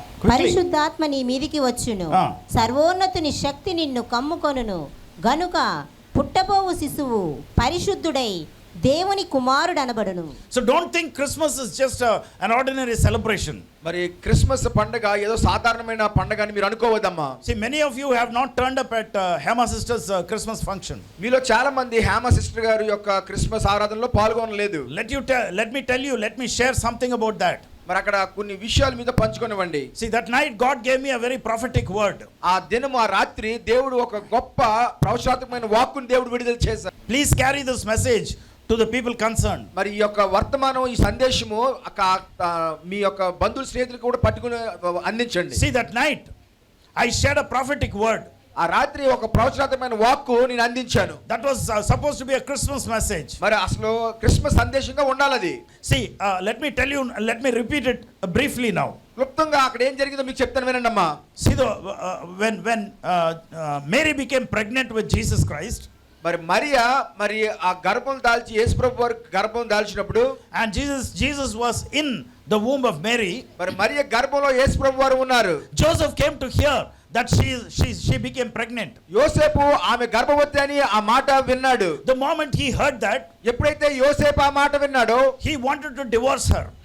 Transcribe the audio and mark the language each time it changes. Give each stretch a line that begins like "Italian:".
Telugu: పరిశుద్ధాత్మ నీ మీదికి వచ్చును, సర్వోన్నతుని శక్తి నిన్ను కమ్ముకొనును గనుక పుట్టబోవు శిశువు పరిశుద్ధుడై దేవుని కుమారుడు అనబడును.
English: So don't think Christmas is just an ordinary celebration.
Telugu: మరి క్రిస్మస్ పండుగ ఏదో సాధారణమైన పండుగ అని మీరు అనుకోవద్దమ్మా.
English: See, many of you have not turned up at Hema sisters Christmas function.
Telugu: మీలో చాలా మంది హేమ సిస్టర్ గారి యొక్క క్రిస్మస్ ఆరాధనలో పాల్గొనలేదు.
English: Let me share something about that.
Telugu: మరి అక్కడ కొన్ని విషయాల మీద పంచుకొనివ్వండి.
English: See, that night God gave me a very prophetic word.
Telugu: ఆ దినము ఆ రాత్రి దేవుడు ఒక గొప్ప ప్రవచనాత్మకమైన వాక్కుని దేవుడు విడుదల చేశారు.
English: Please carry this message to the people concerned.
Telugu: మరి ఈ యొక్క వర్తమానం, ఈ సందేశము మీ యొక్క బంధువుల స్నేహితులకు కూడా పట్టుకుని అందించండి.
English: See, that night I shared a prophetic word.
Telugu: ఆ రాత్రి ఒక ప్రవచనాత్మకమైన వాక్కు నేను అందించాను.
English: That was supposed to be a Christmas message.
Telugu: మరి అసలు క్రిస్మస్ సందేశంగా ఉండాలి అది.
English: See, let me repeat it briefly now.
Telugu: క్లుప్తంగా అక్కడ ఏం జరిగిందో మీకు చెప్తాను వినండి అమ్మా.
English: See, when Mary became pregnant with Jesus Christ,
Telugu: మరి మరియా మరి ఆ గర్భం దాల్చి యేసుప్రభు వారు గర్భం దాల్చినప్పుడు,
English: and Jesus was in the womb of Mary,
Telugu: మరి మరియా గర్భంలో యేసుప్రభు వారు ఉన్నారు.
English: Joseph came to hear that she became pregnant.
Telugu: యోసేపు ఆమె గర్భవతి అని ఆ మాట విన్నాడు.
English: The moment he heard that,
Telugu: ఎప్పుడైతే యోసేపు ఆ మాట విన్నాడో,
English: he wanted to divorce her.